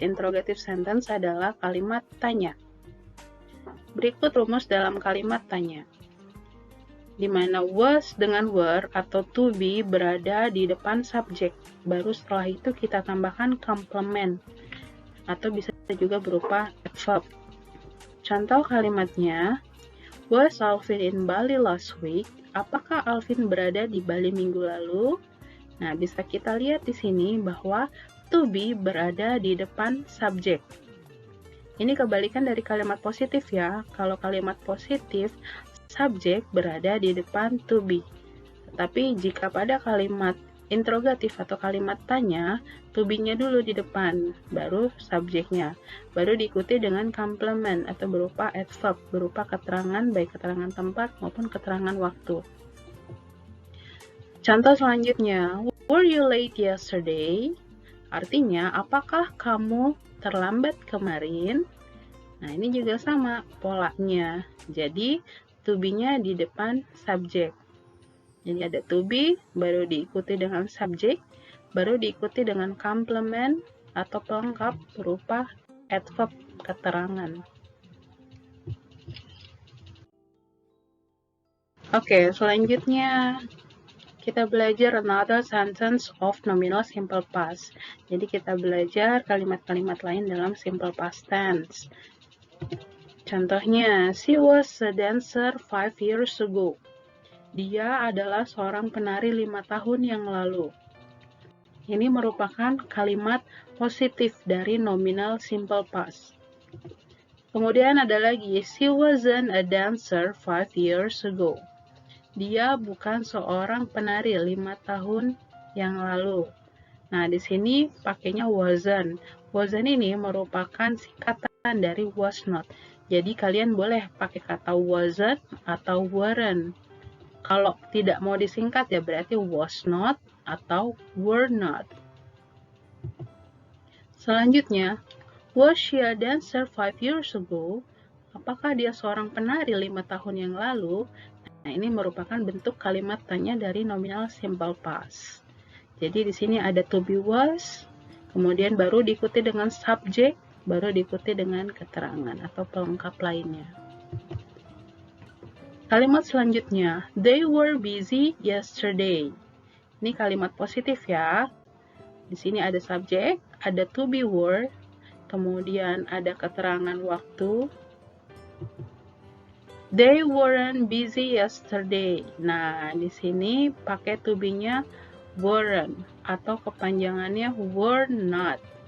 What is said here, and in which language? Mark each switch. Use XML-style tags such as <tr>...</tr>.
<id>Interrogative sentence adalah kalimat tanya. Berikut rumus dalam kalimat tanya, di mana was dengan were atau to be berada di depan subjek. Baru setelah itu kita tambahkan complement, atau bisa juga berupa adverb. Contoh kalimatnya,</id> <en>was Alvin in Bali last week?</en> <id>Apakah Alvin berada di Bali minggu lalu? Nah, bisa kita lihat di sini bahwa to be berada di depan subjek. Ini kebalikan dari kalimat positif ya. Kalau kalimat positif, subjek berada di depan to be. Tetapi jika pada kalimat interrogatif atau kalimat tanya, to be-nya dulu di depan, baru subjeknya. Baru diikuti dengan complement atau berupa adverb, berupa keterangan, baik keterangan tempat maupun keterangan waktu. Contoh selanjutnya,</id> <en>were you late yesterday?</en> <id>Artinya, apakah kamu terlambat kemarin? Nah, ini juga sama polanya. Jadi, to be-nya di depan subjek. Jadi ada to be, baru diikuti dengan subjek, baru diikuti dengan complement atau pelengkap berupa adverb keterangan. Oke, selanjutnya kita belajar</id> <en>another sentence of nominal simple past.</en> <id>Jadi kita belajar kalimat-kalimat lain dalam simple past tense. Contohnya,</id> <en>she was a dancer 5 years ago.</en> <id>Dia adalah seorang penari 5 tahun yang lalu. Ini merupakan kalimat positif dari nominal simple past. Kemudian ada lagi,</id> <en>she wasn't a dancer 5 years ago.</en> <id>Dia bukan seorang penari 5 tahun yang lalu. Nah, di sini pakainya wasn't. Wasn't ini merupakan singkatan dari was not. Jadi kalian boleh pakai kata wasn't atau weren't. Kalau tidak mau disingkat ya berarti was not atau were not. Selanjutnya,</id> <en>was she a dancer 5 years ago?</en> <id>Apakah dia seorang penari 5 tahun yang lalu? Nah, ini merupakan bentuk kalimat tanya dari nominal simple past. Jadi di sini ada to be was, kemudian baru diikuti dengan subjek, baru diikuti dengan keterangan atau pelengkap lainnya. Kalimat selanjutnya,</id> <en>they were busy yesterday.</en> <id>Ini kalimat positif ya. Di sini ada subjek, ada to be were, kemudian ada keterangan waktu.</id> <en>They weren't busy yesterday.</en> <id>Nah, di sini pakai to be-nya weren't atau kepanjangannya were not.</id>